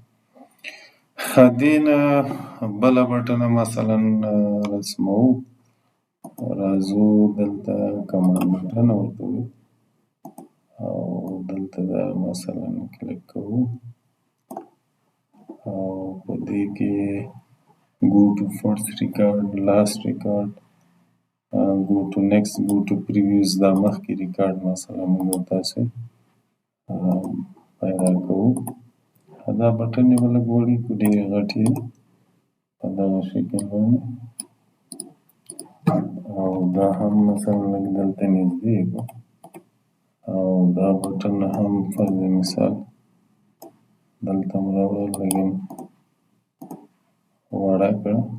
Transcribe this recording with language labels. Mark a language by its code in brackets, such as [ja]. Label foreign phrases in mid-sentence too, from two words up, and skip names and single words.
[ps] دې نه بله بټنه مثلا رسموو، راځو دلته کمان بټنه ورته وایو او دلته دا مثلا کلیک کوو او په دې کې [en] go to first record, last record, go to next, go to previous، [ps] دا مخکې ریکارډ مثلا موږ او تاسې پیدا کوو. دا بټن یې به لږ وړي کړو، ډېرې غټې دي، په دغه شکل باندې، او دا هم مثلا لږ دلته نږدې کړو او دا بټن هم فرض مثال دلته هم راوړل، لږ یې وړه کړه.